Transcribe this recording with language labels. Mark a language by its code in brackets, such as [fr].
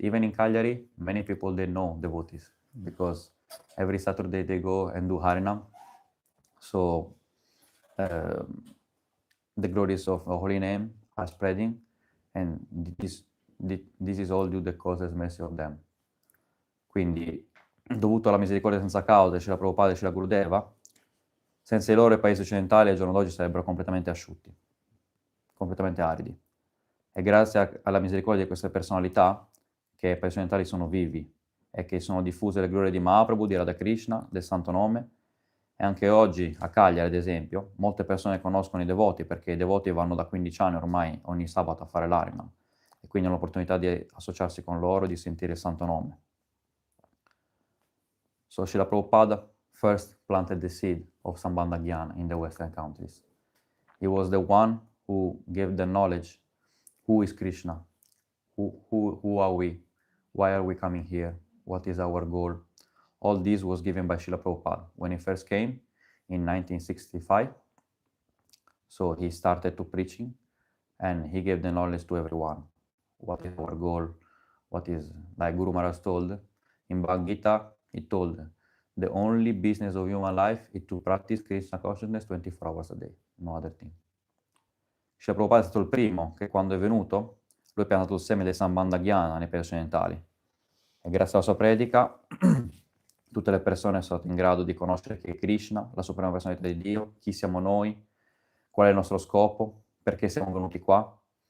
[en] Even in Cagliari, many people, they know devotees because every Saturday they go and do Harinam. So the glories of the holy name are spreading, and this is all due to the causeless mercy of them. [it] Quindi, dovuto alla misericordia senza causa, Srila Prabhupada e Srila Gurudeva, senza i loro i paesi occidentali al giorno d'oggi sarebbero completamente asciutti, completamente aridi. È grazie alla misericordia di queste personalità che i paesi occidentali sono vivi e che sono diffuse le glorie di Mahaprabhu, di Radha Krishna, del Santo Nome. E anche oggi a Cagliari, ad esempio, molte persone conoscono i devoti perché i devoti vanno da 15 anni ormai ogni sabato a fare l'Harinam e quindi hanno l'opportunità di associarsi con loro e di sentire il Santo Nome. [en] So Srila Prabhupada first planted the seed of Sambandha Jnana in the Western countries. He was the one who gave the knowledge, who is Krishna, who are we, why are we coming here, what is our goal. All this was given by Srila Prabhupada when he first came in 1965. So he started to preaching and he gave the knowledge to everyone. What is our goal? What is, like Guru Maharaj told, in Bhagavad Gita, he told, the only business of human life is to practice Krishna consciousness 24 hours a day, no other thing. [it] Srila Prabhupada è stato il primo che quando è venuto, lui ha piantato il seme del Sambandha Jnana nei paesi occidentali. E grazie alla sua predica, tutte le persone sono state in grado di conoscere che è Krishna, la suprema personalità di Dio, chi siamo noi, qual è il nostro scopo, perché siamo venuti qua.